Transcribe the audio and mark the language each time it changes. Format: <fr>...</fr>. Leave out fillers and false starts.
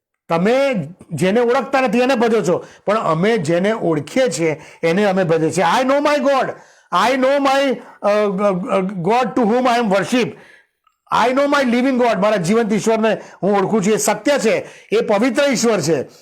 <gu>તમે જેને ઓળખતા નથી એને ભજો છો, પણ અમે જેને ઓળખીએ છીએ એને અમે ભજીએ છીએ.</gu> <en>I know my God, I know my God to whom I am worship. I know my living God.</en> <gu>મારા જીવંત ઈશ્વરને હું ઓળખું છું. એ સત્ય છે, એ પવિત્ર ઈશ્વર છે.</gu>